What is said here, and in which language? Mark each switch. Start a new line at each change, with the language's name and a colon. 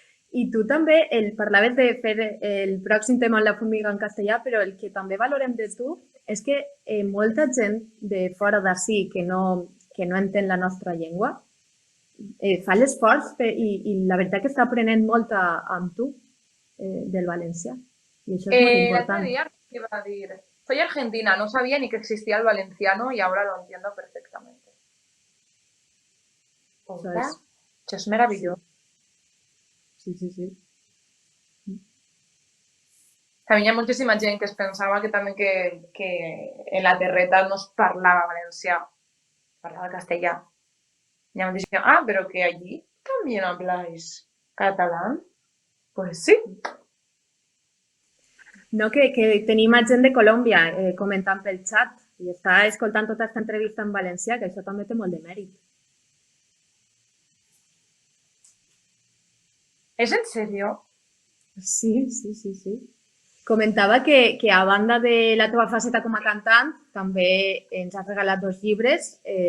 Catalan: I tu també parlaves de fer el pròxim tema en la formiga en castellà, però el que també valorem de tu és que molta gent de fora d'ací que no entén la nostra llengua fa l'esforç i la veritat que està aprenent molt amb tu del valencià. I això és molt L'altre important.
Spanish: día iba a decir, soy argentina, no sabía ni que existía el valenciano y ahora lo entiendo perfectamente.
Catalan: Hola, això és meravellós. Sí, sí, sí. También hi ha moltíssima gent que es pensava que també que en la terreta no es parlava valencià, parlava castellà.
Spanish: Y me decían, pero que allí también habláis catalán. Pues sí.
Catalan: No, que tenim gent de Colòmbia comentant pel xat i està escoltant tota aquesta entrevista en valencià, que això també té molt de mèrit.
Spanish: ¿Es en serio?
Catalan: Sí. Comentava que a banda de la teva faceta com a cantant, també ens has regalat 2 llibres.